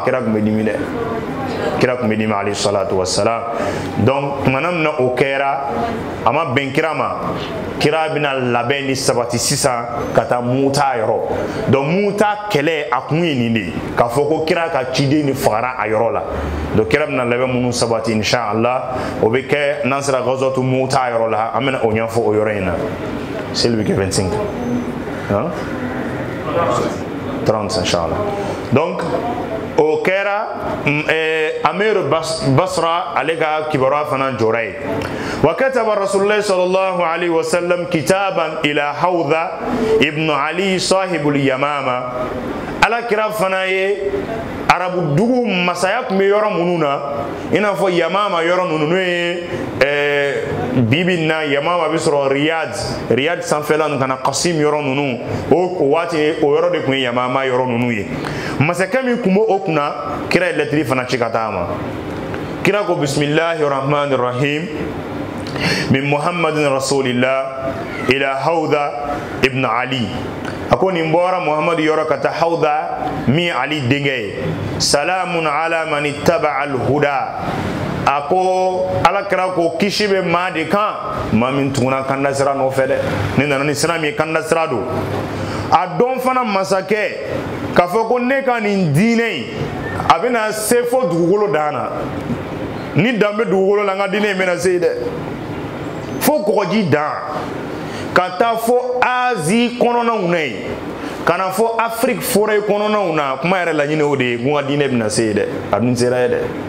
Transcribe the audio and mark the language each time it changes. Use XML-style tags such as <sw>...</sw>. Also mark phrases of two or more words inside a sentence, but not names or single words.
<bm>kira tun bɛ dimi dɛ kira tun bɛ dimi</bm> <ar>عليه الصلاة والسلام</ar> <bm>donc tumana min na o kɛra a ma bɛn kira ma kira bɛna labɛn ni sabati sisan ka taa muta yɔrɔ donc muta kɛlɛ a kun ye nin de ye k'a fɔ ko kira ka ciden ni fagara a yɔrɔ la donc kira bɛna labɛn minnu sabati inshallah o bɛ kɛ n'an sera</bm> <ar>غزوة مؤتة</ar> <bm>yɔrɔ la an bɛna o ɲɛfɔ o yɔrɔ in na seli bɛ kɛ 25 30 inshallah donc o kɛra amiru basra ale ka kibaruya fana jɔra ye</bm> <ar>وكتب رسول الله صلى الله عليه وسلم كتابا إلى هوذة بن علي صاحب اليمامة</ar> <bm>ala kira fana ye arabu dugu masaya tun bɛ yɔrɔ minnu na i n'a fɔ yamama yɔrɔ ninnu n'o ye bibi na yamama bɛ sɔrɔ riyad sanfɛla ninnu ka na kasim yɔrɔ ninnu o waati o yɔrɔ de tun ye yamama yɔrɔ ninnu ye masakɛ min tun bɛ o kunna kira ye lɛtiri fana ci ka taa ma kira ko</bm> <ar>بسم الله الرحمن الرحيم من محمد رسول الله إلى هوذة بن علي</ar> <bm>a ko nin bɔra muhamadu yɔrɔ ka taa hawdha min ali denkɛ ye</bm> <ar>سلام على من اتبع الهدى</ar> <bm>a ko ala kira ko kisi bɛ maa de kan maa min tuguna kanda sira nɔfɛ dɛ ni nana ni sira min ye kanda sira don a dɔn fana masakɛ k'a fɔ ko ne ka nin diinɛ in a bɛna se fo dugukolo dan na ni dan bɛ dugukolo la n ka diinɛ in bɛna se dɛ fo kɔgɔji dan ka taa fo azi kɔnɔnaw na yen ka na fo afiriki fɔrɛ kɔnɔnaw na kuma yɛrɛ laɲini o de ye ko n ka diinɛ bɛna se yen dɛ a dun sera ye dɛ</bm>